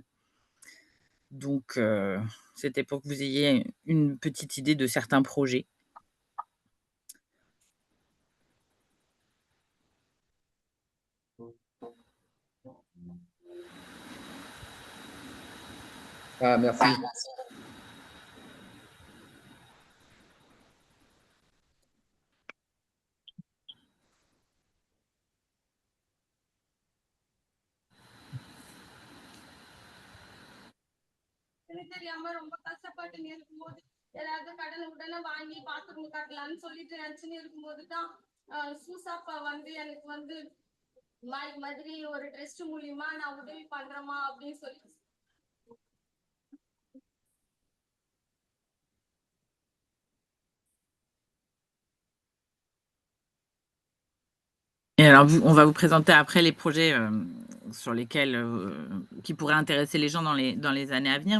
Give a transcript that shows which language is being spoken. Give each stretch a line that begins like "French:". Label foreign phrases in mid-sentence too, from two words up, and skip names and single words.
French: Donc, c'était pour que vous ayez une petite idée de certains projets. Ah, merci.
Tamil: தெரியாம ரொம்ப கஷ்டப்பட்டு இருக்கும்போது ஏதாவது கடனை உடனே வாங்கி பாத்ரூம் கட்டலாம்னு சொல்லிட்டு நினைச்சுன்னு இருக்கும்போது தான் சூசாப்பா வந்து எனக்கு வந்து மாதிரி ஒரு ட்ரஸ்ட் மூலியமா நான் உதவி பண்றேமா அப்படின்னு சொல்லி.
French: Et alors, on va vous présenter après les projets sur lesquels qui pourraient intéresser les gens dans les années à venir.